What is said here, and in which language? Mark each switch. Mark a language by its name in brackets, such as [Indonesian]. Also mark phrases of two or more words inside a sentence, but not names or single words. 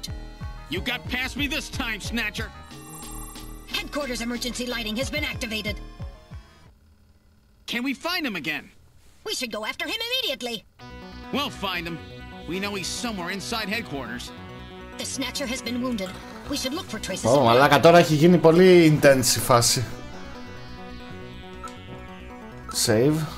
[English] You got past me this time, Snatcher. Headquarters emergency lighting has been activated. Can we find him again? We should go after him immediately. We'll find him. We know he's somewhere inside headquarters. The Snatcher has been wounded. We should look for traces. [Greek] Ω, μαλάκα, τώρα έχει γίνει πολύ intense η φάση. Save.